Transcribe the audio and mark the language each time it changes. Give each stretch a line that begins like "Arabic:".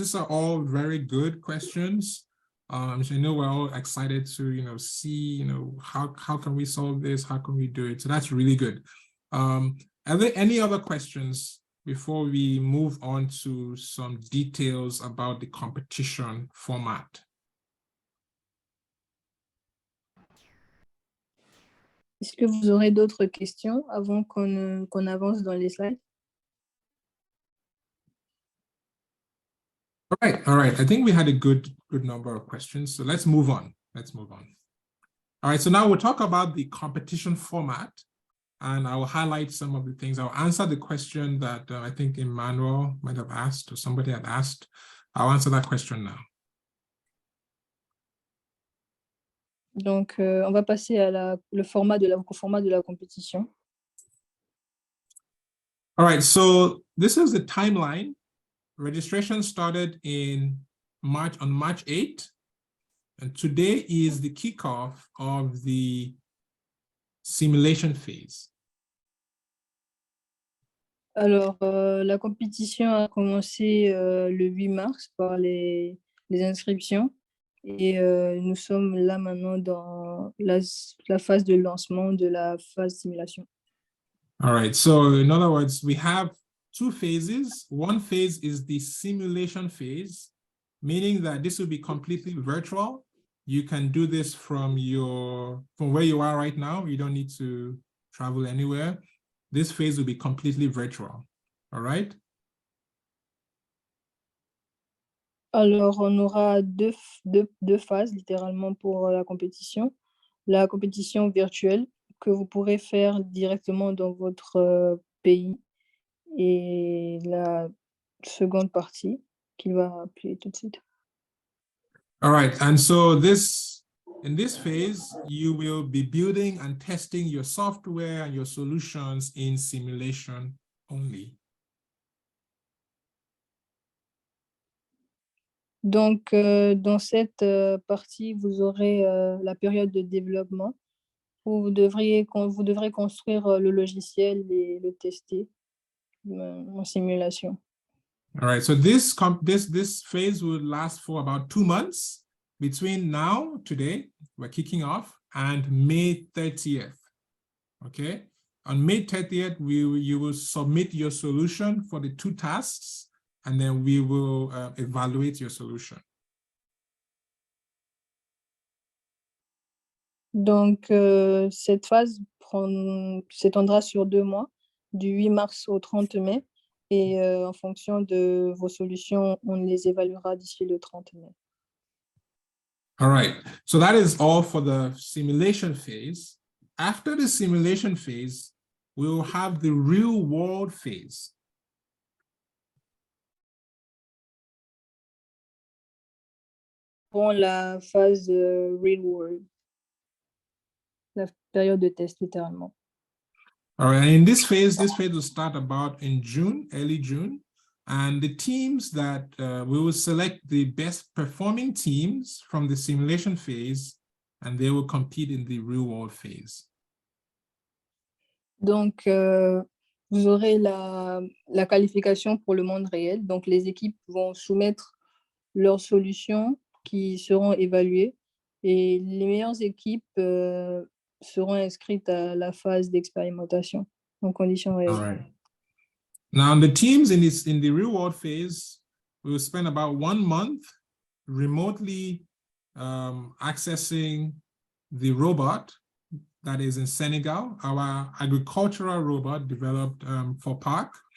English: These are all very good questions. So I know we're all excited to see how can we solve this? How can we do it? So that's really good. Are there any other questions before we move on to some details about the competition format? Est-ce que vous aurez d'autres questions avant qu'on avance dans les slides? All right. I think we had a good number of questions. So let's move on. All right. So now we'll talk about the competition format, and I will highlight some of the things. I'll answer the question that I think Emmanuel might have asked or somebody had asked. I'll answer that question now.
French: Donc, on va passer à au format de la compétition.
English: All right. So this is the timeline. Registration started on March 8th, and today is the kickoff of the simulation phase.
French: Alors, la compétition a commencé le 8 mars par les inscriptions et nous sommes là maintenant dans la phase de lancement de la phase simulation.
English: All right. So in other words, we have two phases. One phase is the simulation phase, meaning that this will be completely virtual. You can do this from where you are right now. You don't need to travel anywhere. This phase will be completely virtual. All right.
French: Alors, on aura deux phases littéralement pour la compétition. La compétition virtuelle que vous pourrez faire directement dans votre pays et la seconde partie qu'il va appeler tout de suite.
English: All right. And so in this phase, you will be building and testing your software and your solutions in simulation only.
French: Donc, dans cette partie, vous aurez la période de développement où vous devrez construire le logiciel et le tester en simulation.
English: All right, so this phase will last for about 2 months between now, today, we're kicking off, and May 30th, okay? On May 30th, you will submit your solution for the 2 tasks, and then we will evaluate your solution.
French: Donc, cette phase s'étendra sur 2 mois, du 8 mars au 30 mai, et en fonction de vos solutions, on les évaluera d'ici le 30 mai.
English: All right, so that is all for the simulation phase. After the simulation phase, we will have the real world phase.
French: Pour la phase real world, la période de test littéralement.
English: All right, and in this phase will start about in June, early June, and the teams that we will select the best performing teams from the simulation phase, and they will compete in the real world phase.
French: Donc, vous aurez la qualification pour le monde réel. Donc, les équipes vont soumettre leurs solutions qui seront évaluées et les meilleures équipes seront inscrites à la phase d'expérimentation en conditions réelles.
English: All right. Now, the teams in the real world phase will spend about 1 month remotely accessing the robot that is in Senegal, our agricultural robot developed for Park.